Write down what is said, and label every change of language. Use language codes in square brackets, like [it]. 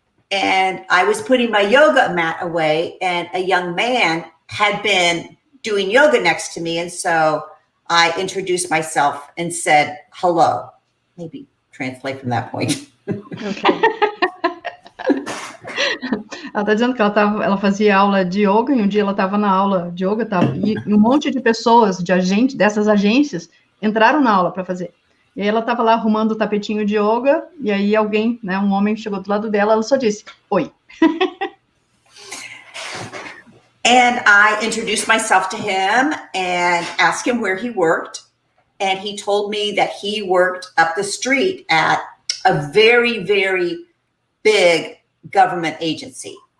[en] And I was putting my yoga mat away, and a young man had been doing yoga next to me. And so I introduced myself and said, hello. Maybe translate from that point. Okay. [pt] Ela está dizendo que ela fazia aula de yoga, e um dia ela estava na aula de yoga, e um monte de pessoas, dessas agências, entraram na aula para fazer. E aí ela estava lá arrumando o tapetinho de yoga, e aí alguém, né, um homem chegou do lado dela, ela só disse, oi. [en] And I introduced myself to him and asked him where he worked. And he told me that he worked up the street at a very, very big government agency.